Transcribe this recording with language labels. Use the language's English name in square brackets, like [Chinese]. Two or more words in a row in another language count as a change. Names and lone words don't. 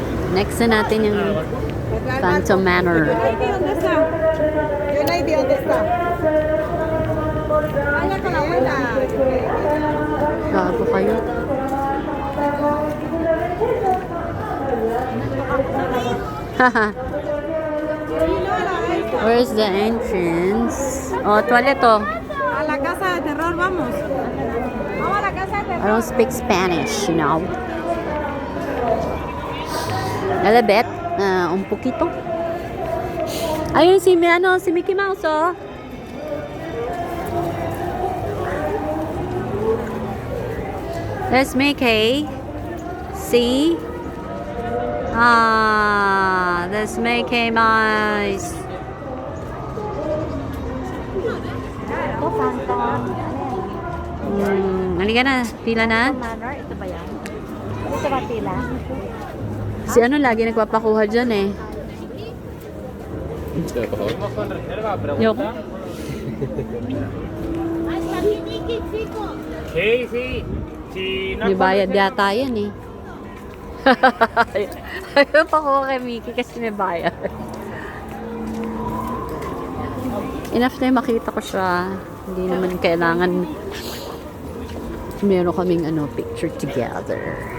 [Filipino] Next na natin yung Phantom Manor. Gago kayo. [English] Where's the entrance? Oh, toilet to. [Spanish] A la casa de terror, vamos. Vamos a la casa de [English] I [Spanish] terror. [English] don't speak Spanish, you know. A little bit. [Spanish] Un poquito. [Filipino] Ayun si Mickey Mouse, oh. [English] There's Mickey. See? There's Mickey Mouse. [Filipino] Ito, Phantom. Halika na. Pila na. Manor, ito ba yan? Ito ba tila? Si ano lagi nagpapakuha dyan eh. Yoko. [Spanish] Sí, sí. Si no [Filipino] May bayad yata yan eh. Ayaw pa ko kay Mickey kasi may bayad. Enough na yung makita ko siya. Hindi naman kailangan meron kaming [English] picture together.